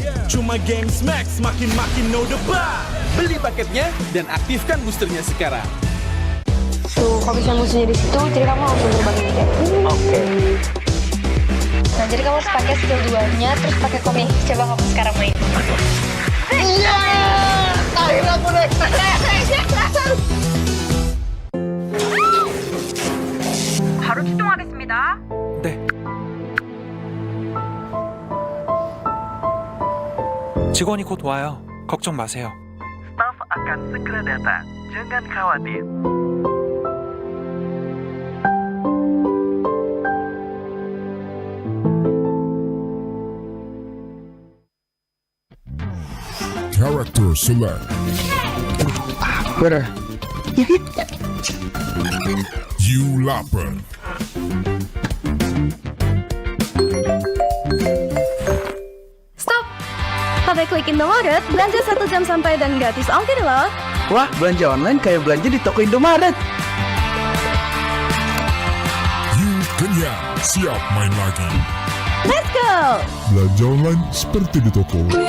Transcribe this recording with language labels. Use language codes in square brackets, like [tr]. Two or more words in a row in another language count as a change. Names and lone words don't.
[id] Cuma game smash makin no debat. Beli paketnya dan aktifkan boosternya sekarang. Tuh, kalau misalnya musuhnya di situ, jadi kamu langsung terbang ini kayak. Oke. Nah, jadi kamu harus pakai skill 2-nya, terus pakai komik. Coba kamu sekarang main. Iya, akhirnya aku naik. [ko] 바로 출동하겠습니다. 네. 직원이 곧 와요. 걱정 마세요. [id] Staff akan segera datang. Jangan khawatir. [en] Character select. Where? You lapper. Stop! [id] Pakai klik Indomaret, belanja 1 jam sampai dan gratis ongkir loh. Wah, belanja online kayak belanja di toko Indomaret. You kenyang, siap main lagi. [en] Let's go! [id] Belanja online seperti di toko.